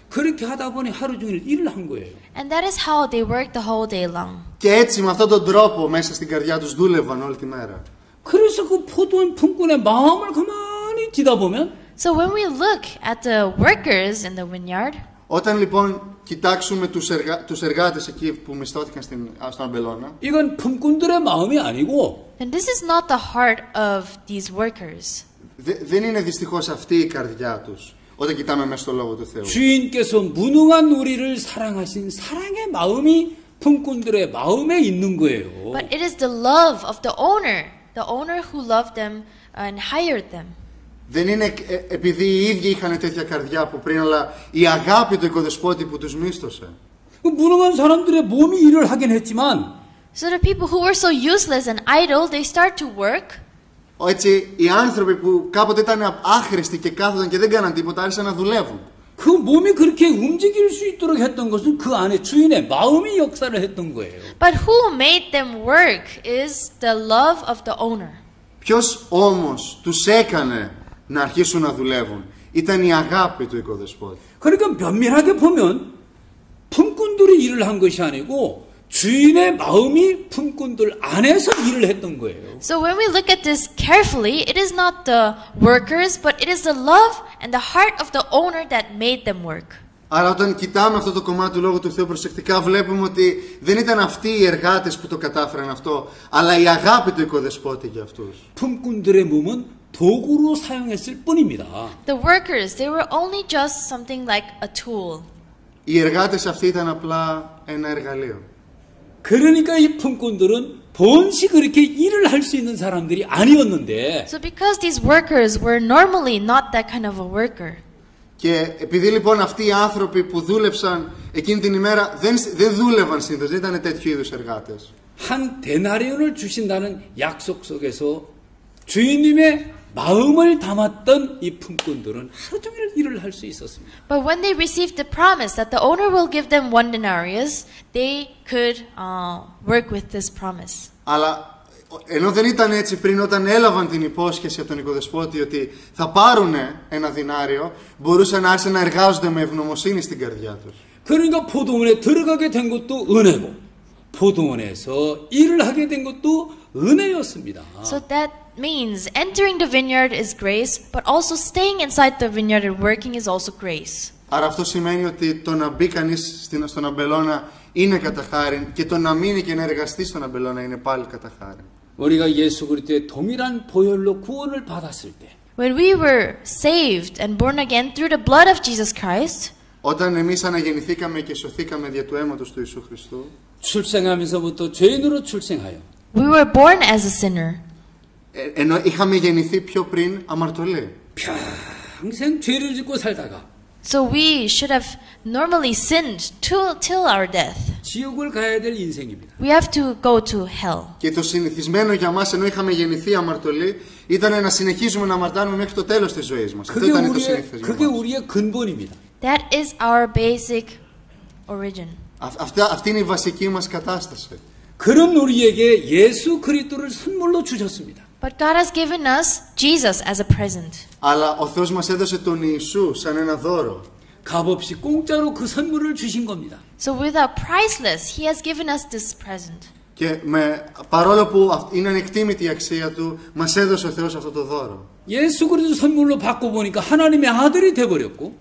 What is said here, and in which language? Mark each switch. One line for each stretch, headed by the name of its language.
Korean: 그렇게 하다 보니 하루 종일 일을 한 거예요.
English: And that is how they worked the whole day long.
Greek: Και έτσι με αυτόν τον τρόπο μέσα στην καρδιά τους δούλευαν όλη τη μέρα.
Korean: 그래서 그 포도원 품꾼의 마음을 가만히 뒤다 보면
English: So when we look at the workers in the vineyard,
Greek: Όταν λοιπόν κοιτάξουμε τους εργάτες εκεί που μισθώθηκαν στον αμπελώνα,
Korean: 이건 품꾼들의 마음이 아니고
English: then this is not the heart of these workers.
Greek: δεν είναι δυστυχώς αυτή η καρδιά τους όταν κοιτάμε μέσα στο Λόγο του Θεού.
Korean: 주인께서 무능한 우리를 사랑하신 사랑의 마음이 품꾼들의 마음에 있는 거예요.
English: But it is the love of the owner who loved them and hired them.
Greek: Δεν είναι επειδή οι ίδιοι είχαν τέτοια καρδιά από πριν, αλλά η αγάπη του οικοδεσπότη που τους μίσθωσε.
Korean: 무능한 사람들의 몸이 일을 하긴 했지만
English: So the people who were so useless and idle, they start to work.
Greek: Έτσι, οι άνθρωποι που κάποτε ήταν άχρηστοι και κάθονταν και δεν κάναν τίποτα, άρχισαν να δουλεύουν.
Korean: 그 몸이 그렇게 움직일 수 있도록 했던 것은 그 안에 주인의 마음이 역사를 했던 거예요.
English: But who made them work is the love of the owner.
Greek: Ποιος όμως τους έκανε να αρχίσουν να δουλεύουν? Ήταν η αγάπη του οικοδεσπότη.
Korean: 그러니까 면밀하게 보면 품꾼들이 일을 한 것이 아니고 주인의 마음이 품꾼들 안에서 일을 했던 거예요.
English: So when we look at this carefully, it is not the workers, but it is the love and the heart of the owner that made them work.
Greek: Άρα όταν κοιτάμε αυτό το κομμάτι του Λόγου του Θεού προσεκτικά, βλέπουμε ότι δεν ήταν αυτοί οι εργάτες που το κατάφεραν αυτό, αλλά η αγάπη του οικοδεσπότη για αυτούς.
Korean: 품꾼들의 몸은 도구로 사용했을 뿐입니다.
English: The workers, they were only just something like a tool.
Greek: Οι εργάτες αυτοί ήταν απλά ένα εργαλείο.
Korean: 그러니까 이 품꾼들은 본시 그렇게 일을 할 수 있는 사람들이 아니었는데
English: So because these workers were normally not that kind of a worker,
Greek: Και επειδή λοιπόν αυτοί οι άνθρωποι που δούλεψαν εκείνη την ημέρα δεν δούλευαν συνήθως, δεν ήταν τέτοιου είδους εργάτες.
Korean: 한 데나리온을 주신다는 약속 속에서 주인님의 마음을 담았던 이 품꾼들은 하루 종일 일을 할 수 있었습니다.
English: but when they received the promise that the owner will give them 1 denarius, they could work with this promise.
Greek: Αλλά ενώ δεν ήταν έτσι πριν, όταν έλαβαν την υπόσχεση από τον οικοδεσπότη ότι θα πάρουν ένα δινάριο, μπορούσαν να άρχισαν να εργάζονται με ευγνωμοσύνη στην καρδιά τους.
Korean: 그러니까 포도원에 들어가게 된 것도 은혜고 포도원에서 일을 하게 된 것도 은혜였습니다.
English: So that means entering the vineyard is grace, but also staying inside the vineyard and working is also grace.
Greek: Άρα αυτό σημαίνει ότι το να μπει κανείς στον αμπελώνα είναι κατά χάριν και το να μείνει και να εργαστεί στον αμπελώνα είναι πάλι κατά χάριν.
Korean: 우리가 예수 그리스도의 동일한 보혈로 구원을 받았을 때
English: When we were saved and born again through the blood of Jesus Christ,
Greek: Όταν εμείς αναγεννηθήκαμε και σωθήκαμε δια του αίματος του Ιησού Χριστού,
Korean: 출생하면서부터 죄인으로 출생하여
English: we were born as a sinner.
Greek: ενώ είχαμε γεννηθεί πιο πριν αμαρτωλοί.
Korean: 평생 죄를 짓고 살다가
English: So we should have normally sinned till our death.
Korean: 지옥을 가야 될 인생입니다.
English: We have to go to hell.
Greek: Και το συνηθισμένο για μας, ενώ είχαμε γεννηθεί αμαρτωλοί, ήταν να συνεχίζουμε να αμαρτάνουμε μέχρι το τέλος της ζωής μας. Αυτό ήταν το συνήθες για
Korean: 그게
Greek: μας.
Korean: 우리의 근본입니다.
English: That is our basic origin.
Greek: Αυτή είναι η βασική μας κατάσταση.
Korean: 그런 우리에게 예수 그리스도를 선물로 주셨습니다.
English: But God has given us Jesus as a present.
Greek: Αλλά ο Θεός μας έδωσε τον Ιησού σαν ένα δώρο.
Korean: 값없이 공짜로 그 선물을 주신 겁니다.
English: So without priceless, He has given us this present.
Greek: Και παρόλο που είναι ανεκτήμητη η αξία του, μας έδωσε ο Θεός αυτό το δώρο.
Korean: 예수 그리스도 선물로 받고 보니까 하나님의 아들이 돼버렸고